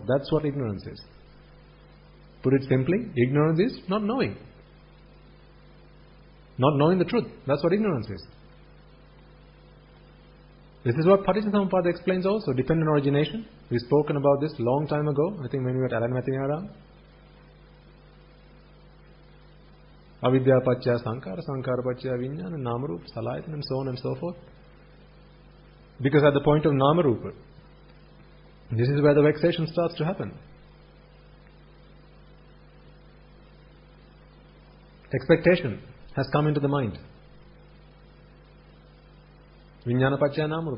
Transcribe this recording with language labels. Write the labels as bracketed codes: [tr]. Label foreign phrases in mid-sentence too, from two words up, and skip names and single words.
[en] That's what ignorance is. Put it simply, ignorance is not knowing. Not knowing the truth. That's what ignorance is. This is what Paticcasamuppada explains also. Dependent origination. We've spoken about this long time ago. I think when we were at Alanmatinaram. [pi] Avidya Pacchaya Sankara, Sankara Pacchaya Vijnana, Namarupa, Salayatana, [en] and so on and so forth. Because at the point of Namarupa, this is where the vexation starts to happen. Expectation has come into the mind. [pi] Vijnana Pacchaya Namarupa.